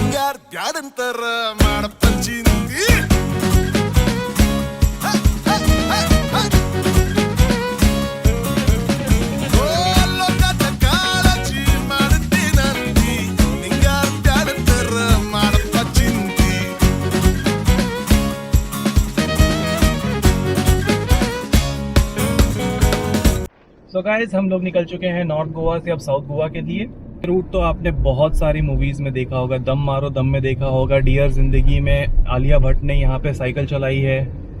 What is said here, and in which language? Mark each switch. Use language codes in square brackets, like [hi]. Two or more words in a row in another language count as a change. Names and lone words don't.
[kn] ನಿಂಗಾರ್ದ್ಯಾಡಂತರ ಮಾಡಪ್ಪ ಚಿಂತಿ ಲೋಕದ ಕಾಳಜಿ ಮಾಡ್ತೀನಂತಿ ನಿಂಗಾರ್ದ್ಯಾಡಂತರ ಮಾಡಪ್ಪ ಚಿಂತಿ [en] so guys [hi] हम लोग निकल चुके हैं नॉर्थ गोवा से अब साउथ गोवा के लिए। रूट तो आपने बहुत सारी मूवीज में देखा होगा, दम मारो दम में देखा होगा, डियर जिंदगी में आलिया भट्ट ने यहाँ पे साइकिल चलाई है।